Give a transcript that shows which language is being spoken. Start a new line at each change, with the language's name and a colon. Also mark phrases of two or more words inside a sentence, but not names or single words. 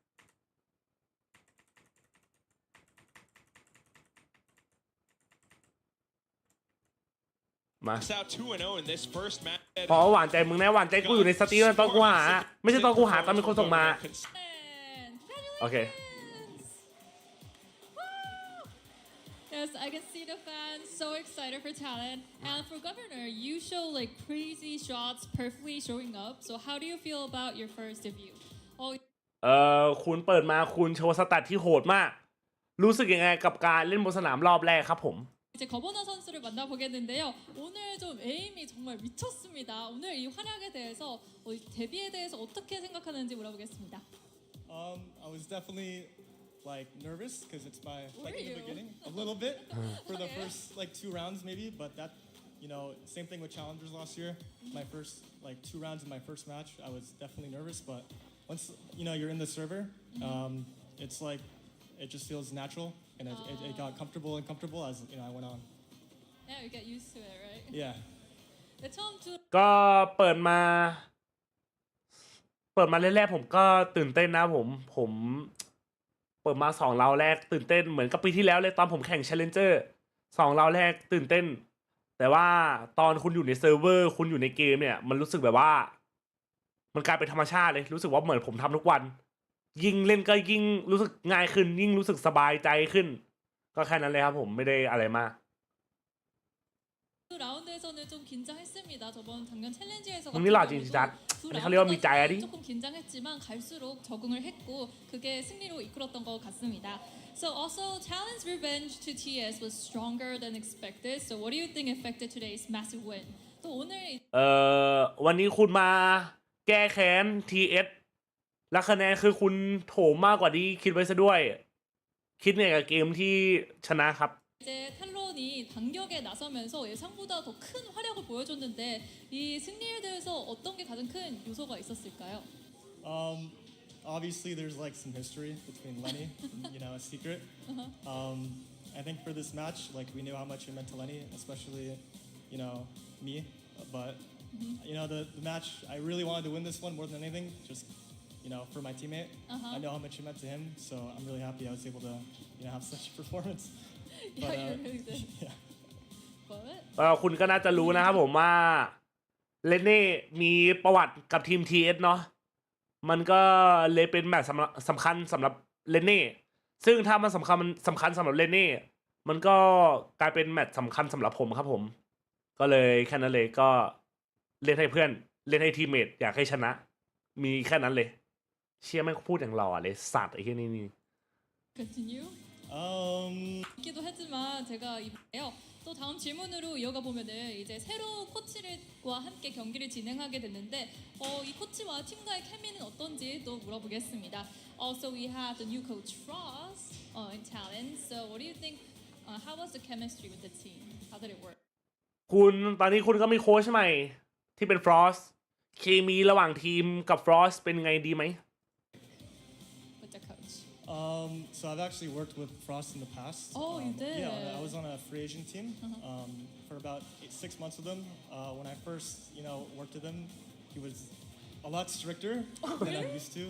Thai: มาพอหวานใจมึงแน่หวานใจกูอยู่ในสตรีมตอนกูหาไม่ใช่ตอนกูหาตอนมีคนส่งมาโอเค
English: Yes, I can see the fans so excited for Talon. And for Governor, you show like crazy shots perfectly showing up. So how do you feel about your first debut?
Thai: คุณเปิดมาคุณโชว์สแตทที่โหดมากรู้สึกยังไงกับการเล่นบนสนามรอบแรกครับผม
Korean: 이제 거버너 선수를 만나보겠는데요. 오늘 좀 에임이 정말 미쳤습니다. 오늘 이 활약에 대해서 데뷔에 대해서 어떻게 생각하는지 물어보겠습니다.
English: I was definitely like nervous because it's my like in the beginning a little bit for the first like 2 rounds maybe, but that same thing with challengers last year. My first like 2 rounds in my first match, I was definitely nervous, but once you're in the server, it's like it just feels natural and it got comfortable as I went on. Yeah, you get used to it, right? Yeah.
Thai: ก็เปิดมาแรกๆผมก็ตื่นเต้นนะผมเปิดมา2ราวแรกตื่นเต้นเหมือนกับปีที่แล้วเลยตอนผมแข่ง Challenger 2ราวแรกตื่นเต้นแต่ว่าตอนคุณอยู่ในเซิร์ฟเวอร์คุณอยู่ในเกมเนี่ยมันรู้สึกแบบว่ามันกลายเป็นธรรมชาติเลยรู้สึกว่าเหมือนผมทำทุกวันยิ่งเล่นก็ยิ่งรู้สึกง่ายขึ้นยิ่งรู้สึกสบายใจขึ้นก็แค่นั้นเลยครับผมไม่ได้อะไรมาก
Korean: 라운드에서는 좀 긴장했습니다. 저번 작년 챌린지에서
Thai: มึงนี่หล่อจริงจัดอันนี้เขาเรียกว่ามีใจอะดิ
Korean: 조금 긴장했지만 갈수록 적응을 했고 그게 승리로 이끌었던 것 같습니다.
English: So also Talon's revenge to TS was stronger than expected. So what do you think affected today's massive win?
Korean: 또 오늘
Thai: วันนี้คุณมาแก้แค้น TS และคะแนนคือคุณโถมมากกว่าที่คิดไว้ซะด้วยคิดไงกับเกมที่ชนะครับ
Korean: 이제 탈론이 반격에 나서면서 예상보다 더 큰 활약을 보여줬는데 이 승리에 대해서 어떤 게 가장 큰 요소가 있었을까요?
English: Obviously, there's like some history between Lenny and a secret. I think for this match, like we knew how much it meant to Lenny, especially me. But the match, I really wanted to win this one more than anything. Just for my teammate, I know how much it meant to him, so I'm really happy I was able to have such a performance. Yeah, you really did. Yeah. But
Thai: คุณก็น่าจะรู้นะครับผมว่าเลนเน่มีประวัติกับทีม TS เนาะมันก็เลยเป็นแมตช์สำคัญสำหรับเลนเน่ซึ่งถ้ามันสำคัญสำหรับเลนเน่มันก็กลายเป็นแมตช์สำคัญสำหรับผมครับผมก็เลยแค่นั้นเลยก็เล่นให้เพื่อนเล่นให้ทีมเมทอยากให้ชนะมีแค่นั้นเลยเชี่ยแม่งพูดอย่างหล่อเลยสัตว์ไอ้เหี้ยนี่
English: continue.
Korean: 기도 하지만 제가 이번에요. 또 다음 질문으로 이어가 보면은 이제 새로 코치와 함께 경기를 진행하게 됐는데 이 코치와 팀과의 케미는 어떤지 또 물어보겠습니다.
English: So we have the new coach Frost in Talon. So what do you think? How was the chemistry with the team? How did it work?
Thai: คุณตอนนี้คุณก็มีโค้ชใหม่ที่เป็นฟรอสเคมีระหว่างทีมกับฟรอสเป็นไงดีไหม
English: With the coach. So I've actually worked with Frost in the past. Oh, you did? Yeah, I was on a free agent team for about 6 months with him. When I first, worked with him, he was a lot stricter than I'm used to.